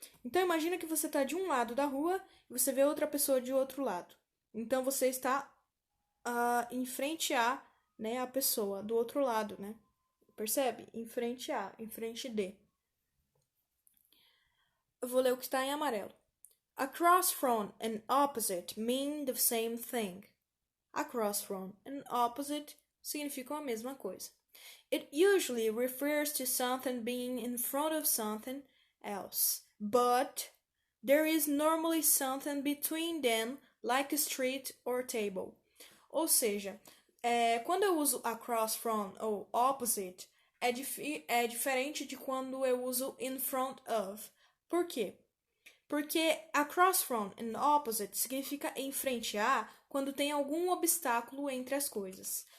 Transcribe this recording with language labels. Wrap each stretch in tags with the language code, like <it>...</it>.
<pt>Então, imagina que você está de um lado da rua e você vê outra pessoa de outro lado. Então, você está em frente a, né, a pessoa do outro lado, né? Percebe? Em frente a, em frente de. Eu vou ler o que está em amarelo.</pt> <en>Across from and opposite mean the same thing.</en> <pt>Across from and opposite significam a mesma coisa.</pt> <en>It usually refers to something being in front of something else, but there is normally something between them, like a street or table.</en> <pt>Ou seja, quando eu uso across from ou opposite, é diferente de quando eu uso in front of. Por quê? Porque across from and opposite significa em frente a quando tem algum obstáculo entre as coisas.</pt>